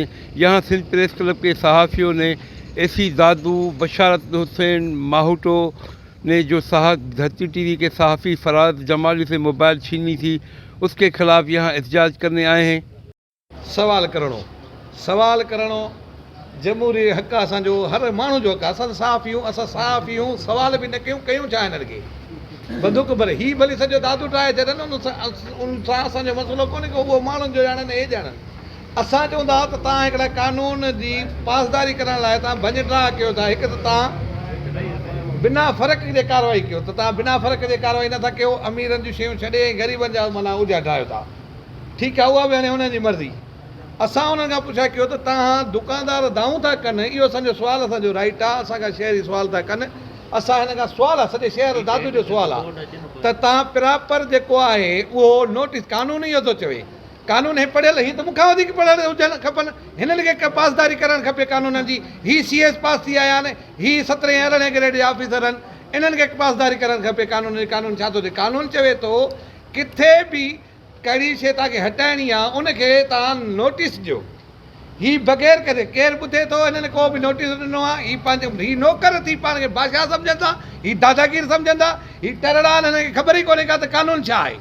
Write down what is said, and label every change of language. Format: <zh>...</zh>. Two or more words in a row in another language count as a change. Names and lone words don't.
<ur>یہاں سندھ پریس کلب کے صحافیوں نے اے سی دادو بشارت حسین ماہوٹو نے جو دھرتی ٹی وی کے صحافی فراز جمالی سے موبائل چھینی تھی، اس کے خلاف یہاں احتجاج کرنے آئے ہیں۔</ur> <sd>سوال کرنو جمہوری حق اسانجو، ہر مانو جو حق، اساں صاف ہوں، سوال بھی نہ کیوں چاہے نہ لگے بندوق بھلے ہی بھلے سجو دادو ٹھائے چھڏن، ان سان اسانجو مسئلو کونے کو وہ مانو جو ॼाणनि اے ॼाणनि۔ اساں چوندا ته تव्हां हिकिड़ा कानून जी पासदारी करण लाइ तव्हां भञ कयो था। हिकु त तव्हां बिना फ़र्क़ जे कार्रवाई कयो, त तव्हां बिना फ़र्क़ जे कार्रवाई नथा कयो, अमीरनि जूं शयूं छॾे ग़रीबनि जा माना उजा ठाहियो था। ठीकु आहे, उहा बि हाणे हुननि जी मर्ज़ी। असां हुननि खां पुछा कयो त तव्हां दुकानदार दाऊं था कनि, इहो असांजो सुवालु, असांजो राइट आहे, असांखां शहरी सुवाल था कनि। असां हिन खां सुवालु आहे, सॼे शहर दादू जो सुवालु आहे त तव्हां प्रॉपर जेको आहे उहो नोटिस, कानून इहो थो चवे, कानून हे पढ़ियल, हीअ त मूंखां वधीक पढ़ियल हुजणु खपनि, हिननि खे पासदारी करणु खपे कानूननि जी। ही CS पास थी आया आहिनि, ही 17 अरिड़हें ग्रेड जा ऑफिसर आहिनि, इन्हनि खे पासदारी करणु खपे कानून जी। कानून छा थो चए? कानून चवे थो किथे बि कहिड़ी शइ तव्हांखे हटाइणी आहे उनखे तव्हां नोटिस ॾियो। ही बग़ैर करे केरु ॿुधे थो, हिननि को बि नोटिस ॾिनो आहे। ही पंहिंजो ही नौकर थी पाण खे बादशाह सम्झनि था, ही दादागीर सम्झनि था, ही टरड़ा, हिननि खे ख़बर ई कोन्हे का त कानून छा आहे।</sd>